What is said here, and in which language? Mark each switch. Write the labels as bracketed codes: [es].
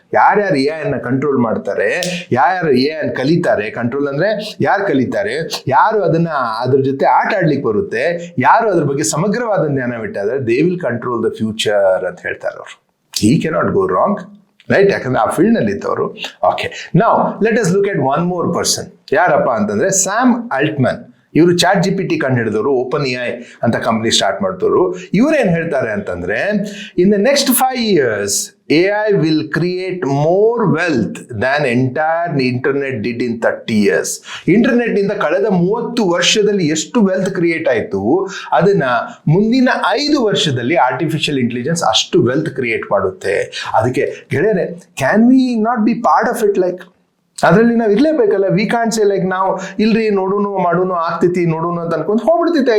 [kn] ಯಾರ್ಯಾರು AI ಅನ್ನ control ಮಾಡ್ತಾರೆ, ಯಾರು AI ಅನ್ನ ಕಲಿತಾರೆ, ಕಂಟ್ರೋಲ್ ಅಂದ್ರೆ ಯಾರು ಕಲಿತಾರೆ, ಯಾರು ಅದ್ರ ಜೊತೆ ಆಟ ಆಡ್ಲಿಕ್ಕೆ ಬರುತ್ತೆ, ಯಾರು ಅದ್ರ ಬಗ್ಗೆ ಸಮಗ್ರವಾದ ಜ್ಞಾನ ಬಿಟ್ಟಾದ್ರೆ [en] they will control the future [kn] ಅಂತ ಹೇಳ್ತಾರೆ ಅವರು. [en] He cannot go wrong. [kn] Right, ಯಾಕಂದ್ರೆ ಆ ಫೀಲ್ಡ್ ನಲ್ಲಿ ಇದ್ದವರು. ಓಕೆ, ನಾವ್ [en] Let us look at one more person. [kn] ಯಾರಪ್ಪ ಅಂತಂದ್ರೆ ಸ್ಯಾಮ್ ಆಲ್ಟ್ಮನ್. ಇವರು ChatGPT ಕಂಡು ಹಿಡಿದವರು, OpenAI ಅಂತ ಕಂಪ್ನಿ ಸ್ಟಾರ್ಟ್ ಮಾಡ್ತವ್ರು. ಇವ್ರೇನ್ ಹೇಳ್ತಾರೆ ಅಂತಂದ್ರೆ, [en] In the next 5 years AI will create more wealth than entire internet did in 30 years. [kn] Internet ನಿಂದ ಕಳೆದ 30 ವರ್ಷದಲ್ಲಿ ಎಷ್ಟು ವೆಲ್ತ್ ಕ್ರಿಯೇಟ್ ಆಯ್ತು, ಅದನ್ನ ಮುಂದಿನ 5 ವರ್ಷದಲ್ಲಿ ಆರ್ಟಿಫಿಷಿಯಲ್ ಇಂಟೆಲಿಜೆನ್ಸ್ ಅಷ್ಟು ವೆಲ್ತ್ ಕ್ರಿಯೇಟ್ ಮಾಡುತ್ತೆ. ಅದಕ್ಕೆ ಗೆಳೆಯರೆ, [en] Can we not be part of it? [kn] Like ಅದರಲ್ಲಿ ನಾವು ಇರ್ಲೇಬೇಕಲ್ಲ. [en] we can't say [kn] ಲೈಕ್ ನಾವು ಇಲ್ರಿ ನೋಡೋಣ ಆಗ್ತೈತಿ ನೋಡೋಣ ಅಂತ ಅನ್ಕೊಂಡು ಹೋಗ್ಬಿಡ್ತೈತೆ.